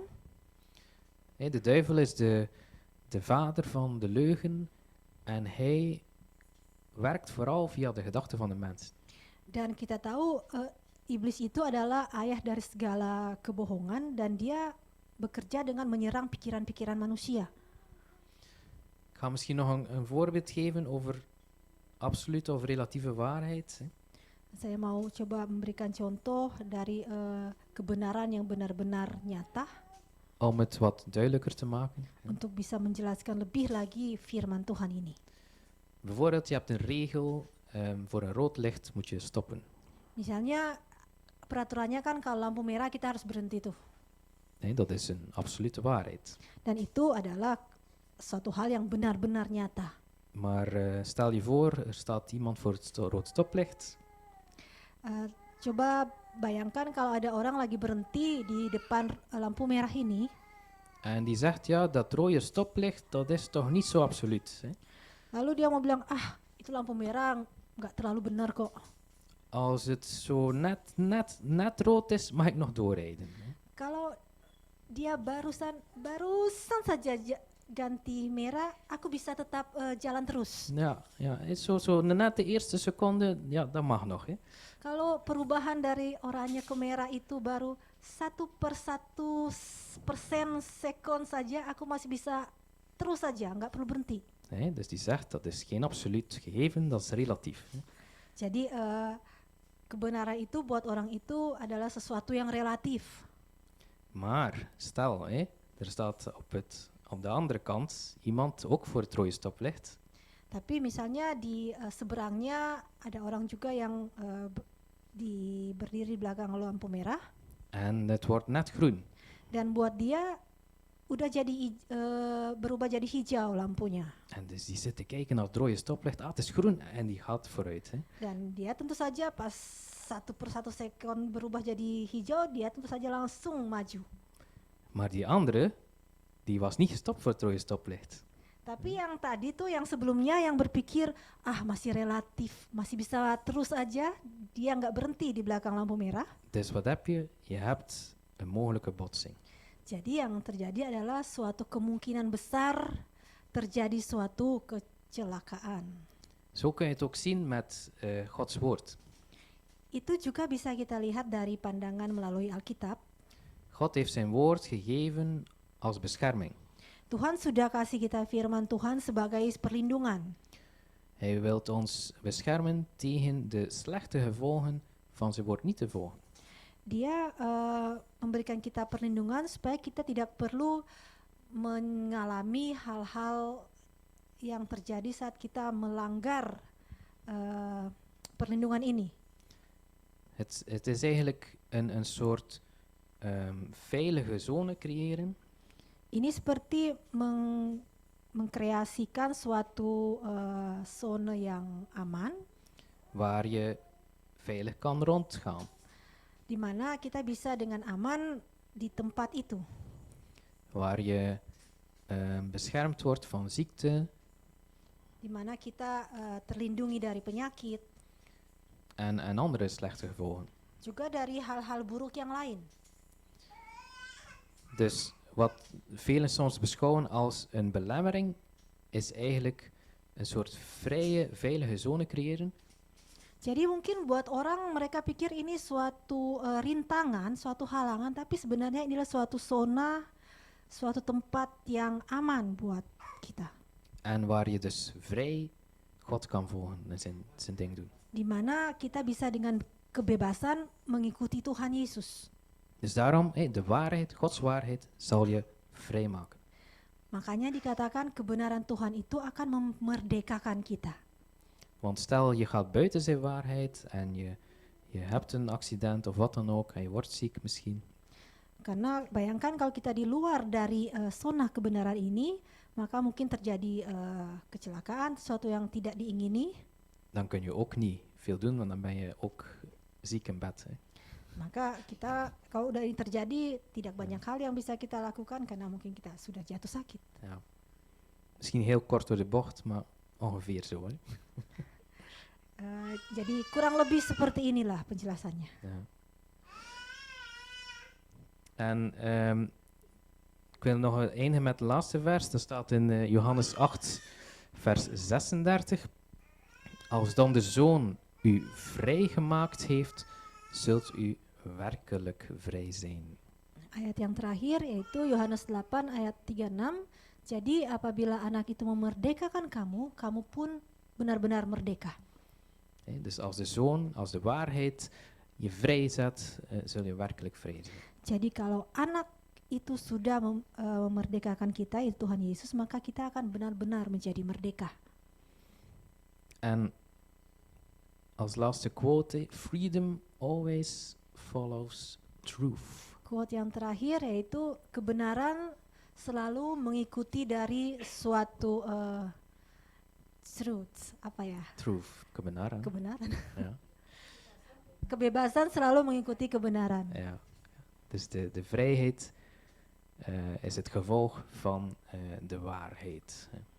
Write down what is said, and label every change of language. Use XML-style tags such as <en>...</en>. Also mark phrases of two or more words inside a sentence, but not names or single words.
<nl>De duivel is de vader van de leugen en hij werkt vooral via de gedachten van de mens.</nl> <id>Dan kita tahu iblis itu adalah ayah dari segala kebohongan dan dia bekerja dengan menyerang pikiran-pikiran manusia.</id> <nl>Ik ga misschien nog een voorbeeld geven over absolute of relatieve waarheid.</nl> <id>Saya mau coba memberikan contoh dari kebenaran yang benar-benar nyata</id> <nl>Om het wat duidelijker te maken.</nl> <id>untuk bisa menjelaskan lebih lagi firman Tuhan ini.</id> <nl>Bijvoorbeeld, je hebt een regel, voor een rood licht moet je stoppen.</nl> <id>Misalnya peraturannya kan kalau lampu merah kita harus berhenti tuh.</id> <nl>Dat is een absolute waarheid.</nl> <id>Dan itu adalah suatu hal yang benar-benar nyata.</id> <nl>Maar stel je voor, er staat iemand voor het rood stoplicht.</nl> <id>Coba bayangkan kalau ada orang lagi berhenti di depan lampu merah ini,</id> <nl>En die zegt, ja, dat rode stoplicht, dat is toch niet zo absoluut.</nl> <id>lalu dia mau bilang, itu lampu merah nggak terlalu benar kok.</id> <nl>Als het zo net rood is, mag ik nog doorrijden.</nl> <id>Kalau dia barusan saja ganti merah, aku bisa tetap jalan terus.</id> <nl>Ja, is zo net de eerste seconde, ja, dat mag nog.</nl> <id>Kalau perubahan dari oranye ke merah itu baru 1/1% sekon saja, aku masih bisa terus saja, nggak perlu berhenti.</id> <nl>Dus die zegt, dat is geen absoluut gegeven, dat is relatief.</nl> <id>Jadi kebenaran itu buat orang itu adalah sesuatu yang relatif.</id> <nl>Maar stel, er staat op de andere kant iemand ook voor het rode stoplicht.</nl> <id>Tapi misalnya di seberangnya ada orang juga yang berdiri di belakang lampu merah</id> <nl>En het wordt net groen.</nl> <id>dan buat dia udah jadi berubah jadi hijau lampunya.</id> <nl>En dus die zit te kijken naar het rode stoplicht. Het is groen. En die gaat vooruit.</nl> <id>Dan dia tentu saja pas 1/1 sekon berubah jadi hijau, dia tentu saja langsung maju.</id> <nl>Maar die andere, die was niet gestopt voor het rode stoplicht.</nl> <id>Tapi yang tadi tuh, yang sebelumnya yang berpikir, masih relatif, masih bisa terus aja, dia nggak berhenti di belakang lampu merah.</id> <nl>Dus wat heb je? Je hebt een mogelijke botsing.</nl> <id>Jadi yang terjadi adalah suatu kemungkinan besar terjadi suatu kecelakaan.</id> <nl>Zo kun je het ook zien met Gods woord.</nl> <id>Itu juga bisa kita lihat dari pandangan melalui Alkitab.</id> <nl>God heeft zijn woord gegeven als bescherming.</nl> <id>Tuhan sudah kasih kita firman Tuhan sebagai perlindungan.</id> <nl>Hij wil ons beschermen tegen de slechte gevolgen van zijn woord niet te volgen.</nl> <id>Dia memberikan kita perlindungan supaya kita tidak perlu mengalami hal-hal yang terjadi saat kita melanggar perlindungan ini.</id> <nl>Het is eigenlijk een soort veilige zone creëren.</nl> <id>Ini seperti mengkreasikan suatu zone yang aman,</id> <nl>waar je veilig kan rondgaan.</nl> <id>di mana kita bisa dengan aman di tempat itu.</id> <nl>Waar je beschermd wordt van ziekte</nl> <id>Di mana kita terlindungi dari penyakit,</id> <nl>en andere slechte gevolgen.</nl> <id>juga dari hal-hal buruk yang lain.</id> <nl>Dus wat velen soms beschouwen als een belemmering, is eigenlijk een soort vrije, veilige zone creëren.</nl> <id>Jadi mungkin buat orang mereka pikir ini suatu rintangan, suatu halangan, tapi sebenarnya inilah suatu zona, suatu tempat yang aman buat kita.</id> <nl>En waar je dus vrij God kan volgen en zijn ding doen.</nl> <id>Di mana kita bisa dengan kebebasan mengikuti Tuhan Yesus.</id> <nl>Dus daarom, de waarheid, Gods waarheid, zal je vrijmaken.</nl> <id>Makanya dikatakan kebenaran Tuhan itu akan memerdekakan kita.</id> <nl>Want stel je gaat buiten zijn waarheid en Je hebt een accident of wat dan ook en je wordt ziek misschien.</nl> <id>Karena bayangkan kalau kita di luar dari zona kebenaran ini, maka mungkin terjadi kecelakaan, sesuatu yang tidak diingini.</id> <nl>Dan kun je ook niet veel doen, want dan ben je ook ziek in bed. Hè.</nl> <id>Maka kita kalau udah ini terjadi, tidak banyak hal yang bisa kita lakukan karena mungkin kita sudah jatuh sakit.</id> <nl>Ja. Misschien heel kort door de bocht, maar ongeveer zo. Hè.</nl> <id>Jadi kurang lebih seperti inilah penjelasannya.</id> <nl>Ja. En ik wil nog eindigen met het laatste vers. Dat staat in Johannes 8, vers 36. Als dan de Zoon u vrijgemaakt heeft, zult u werkelijk vrij zijn.</nl> <id>Ayat yang terakhir yaitu Yohanes 8 ayat 36. Jadi apabila anak itu memerdekakan kamu, kamu pun benar-benar merdeka.</id> <nl>Dus als de Zoon, als de waarheid je vrijzet, zul je werkelijk vrij zijn.</nl> <id>Jadi kalau anak itu sudah memerdekakan kita, itu Tuhan Yesus, maka kita akan benar-benar menjadi merdeka.</id> <nl>En als laatste quote,</nl> <en>freedom always follows truth.</en> <id>Quote yang terakhir yaitu kebenaran selalu mengikuti dari suatu truth, apa ya? Truth, kebenaran. Kebenaran.</id> <nl>Ja.</nl> <id>Kebebasan selalu mengikuti kebenaran.</id> <nl>Ja. Dus de vrijheid is het gevolg van de waarheid.</nl>